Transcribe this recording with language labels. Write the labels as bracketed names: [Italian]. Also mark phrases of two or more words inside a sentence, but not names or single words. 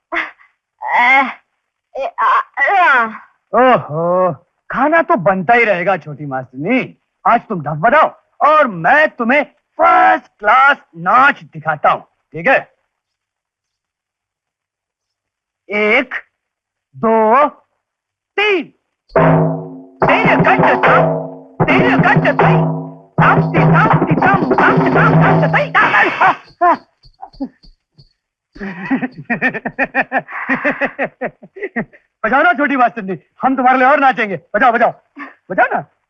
[Hindi] ओहो, खाना तो बनता ही रहेगा छोटी मास्टरनी। आज तुम डफ बजाओ और मैं तुम्हें [English] first class [Hindi] नाच दिखाता हूँ, ठीक है? 1 2 3। तेरे गंड तम, तेरे गंड तई, तम ती तम ती तम तम तम तम तई तम। बजाओ ना छोटी मास्टरनी, हम तुम्हारे लिए और नाचेंगे। बजाओ बजाओ बजाओ ना।